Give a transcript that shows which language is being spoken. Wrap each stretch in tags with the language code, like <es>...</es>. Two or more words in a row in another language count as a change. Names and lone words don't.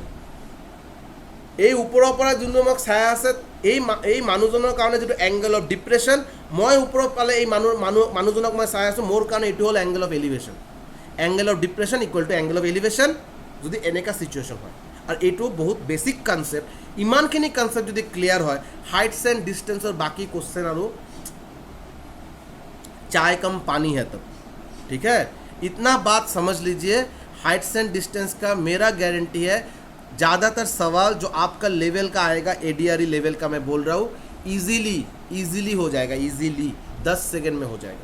<as>এই ওপৰৰ পৰা যোনটো মোক চাই আছে, এই মানুহজনৰ কাৰণে যিটো</as> <en>angle of depression,</en> <as>মই ওপৰত পালে এই মানুহজনক মই চাই আছোঁ, মোৰ কাৰণে এইটো হ'ল</as> <en>angle of elevation. angle of depression equal to angle of elevation,</en> <as>যদি এনেকুৱা চিটুৱেশ্যন হয়। আৰু এইটো বহুত</as> <en>basic concept.</en> <as>ইমানখিনি কনচেপ্ট যদি ক্লিয়াৰ হয়,</as> <en>heights and distanceৰ</en> <as>বাকী কুৱেশ্যন আৰু</as> <hi>चाय कम पानी है तब। ठीक है, इतना बात समझ लीजिए।</hi> <en>heights and distance</en> <hi>का मेरा गारंटी है, ज़्यादातर सवाल जो आपका लेवल का आएगा, ADRE लेवल का मैं बोल रहा हूँ, ईजीली हो जाएगा, ईजीली 10 सेकेंड में हो जाएगा।</hi>